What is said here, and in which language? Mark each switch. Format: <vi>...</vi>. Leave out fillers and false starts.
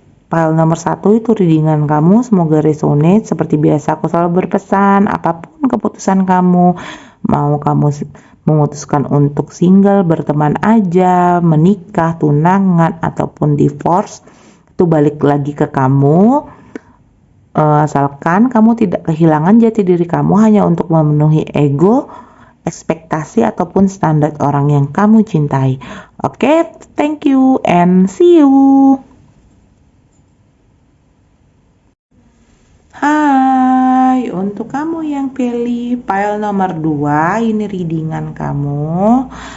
<id>File nomor 1 itu readingan kamu, semoga resonate. Seperti biasa aku selalu berpesan, apapun keputusan kamu, mau kamu memutuskan untuk single, berteman aja, menikah, tunangan, ataupun divorce, itu balik lagi ke kamu. Asalkan kamu tidak kehilangan jati diri kamu hanya untuk memenuhi ego, ekspektasi, ataupun standar orang yang kamu cintai.</id> <en>Oke, thank you and see you.</en> <id>Hai, untuk kamu yang pilih file nomor 2, ini readingan kamu.</id>